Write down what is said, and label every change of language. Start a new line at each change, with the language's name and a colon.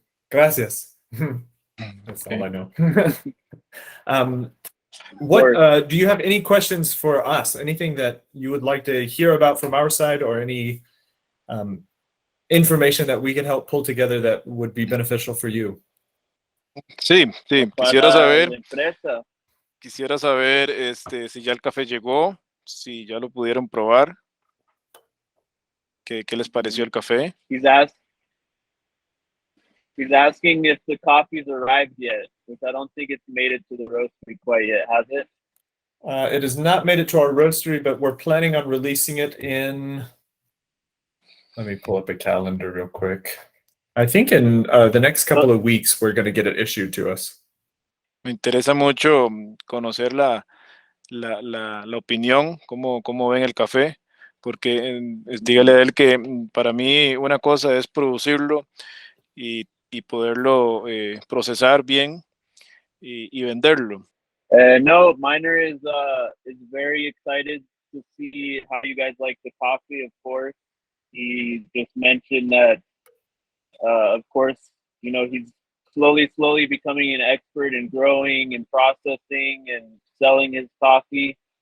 English: Gracias. That's all I know. What do you have any questions for us? Anything that you would like to hear about from our side, or any information that we can help pull together that would be beneficial for you?
Spanish: Sí, Para la empresa. quisiera saber si ya el café llegó, si ya lo pudieron probar, qué les pareció el café.
English: He's asking if the coffee's arrived yet, which I don't think it's made it to the roastery quite yet, has it? It has not made it to our roastery, but we're planning on releasing it in. Let me pull up a calendar real quick. I think in the next couple of weeks, we're going to get it issued to us.
Spanish: Me interesa mucho conocer la opinión, cómo ven el café, porque dígale a él que para mí una cosa es producirlo y poderlo procesar bien y venderlo.
English: No, Minor is very excited to see how you guys like the coffee, of course. he just mentioned that, of course, you know, he's slowly becoming an expert in growing and processing and selling his coffee.